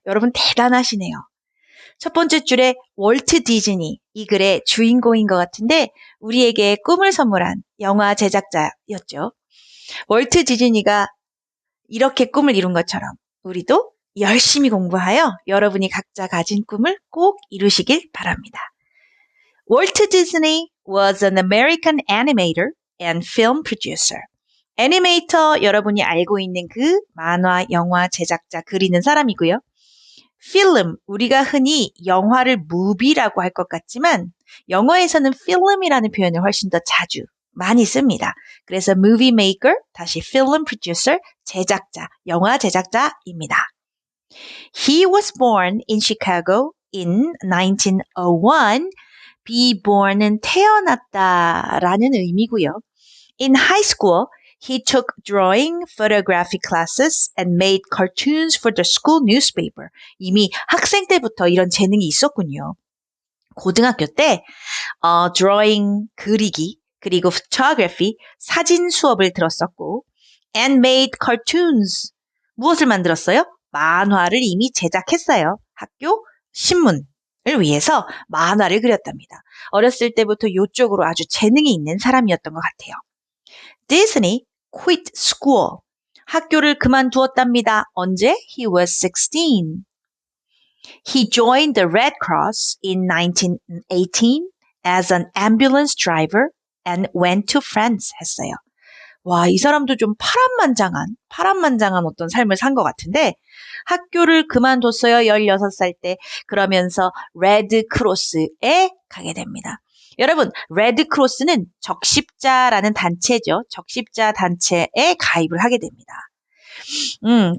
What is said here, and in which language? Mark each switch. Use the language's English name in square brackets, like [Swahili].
[Korean] 여러분 대단하시네요. 첫 번째 줄에 월트 디즈니, 이 글의 주인공인 것 같은데 우리에게 꿈을 선물한 영화 제작자였죠. 월트 디즈니가 이렇게 꿈을 이룬 것처럼 우리도 열심히 공부하여 여러분이 각자 가진 꿈을 꼭 이루시길 바랍니다. [English] Walt Disney was an American animator and film producer. [Korean] 애니메이터 여러분이 알고 있는 그 만화, 영화 제작자 그리는 사람이고요. 필름, 우리가 흔히 영화를 무비라고 할 것 같지만 영어에서는 필름이라는 표현을 훨씬 더 자주 많이 씁니다. 그래서 [English] movie maker, [Korean] 다시 [English] film producer, [Korean] 제작자, 영화 제작자입니다. [English] He was born in Chicago in 1901. [Korean] be born은 태어났다라는 의미고요. [English] In high school, he took drawing, photography classes and made cartoons for the school newspaper. [Korean] 이미 학생 때부터 이런 재능이 있었군요. 고등학교 때 drawing, 그리기, 그리고 photography, 사진 수업을 들었었고 [English] and made cartoons. [Korean] 무엇을 만들었어요? 만화를 이미 제작했어요. 학교 신문을 위해서 만화를 그렸답니다. 어렸을 때부터 이쪽으로 아주 재능이 있는 사람이었던 것 같아요. [English] Disney quit school. [Korean] 학교를 그만두었답니다. 언제? [English] He was 16. He joined the Red Cross in 1918 as an ambulance driver and went to France [Korean] 했어요. 와, 이 사람도 좀 파란만장한 어떤 삶을 산 것 같은데 학교를 그만뒀어요. 16살 때. 그러면서 레드크로스에 가게 됩니다. 여러분, 레드크로스는 적십자라는 단체죠. 적십자 단체에 가입을 하게 됩니다.